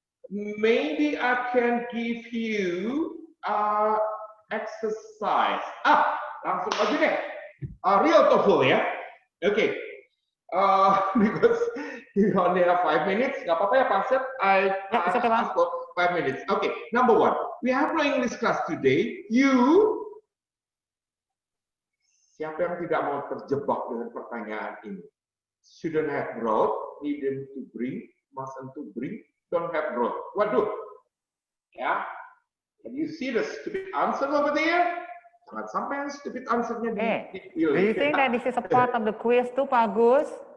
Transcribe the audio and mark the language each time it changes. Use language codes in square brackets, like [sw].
[en] Maybe I can give you exercise. [id] Langsung aja deh. [en] Real TOEFL ya. Okay. Because you only have 5 minutes. [id] Gak apa-apa ya [en] Pak Sep. I ask for 5 minutes. Okay. Number 1. We have no English class today. [id] Siapa yang tidak mau terjebak dengan pertanyaan ini? [en] Shouldn't have brought, needn't to bring, mustn't to bring, don't have brought. [id] Waduh. Ya. [en] Can you see the stupid answer over there? [id] Jangan sampai yang [en] stupid answernya [id] dipilih. [en] Do you think that this is a part of the quiz too, Pak Agus?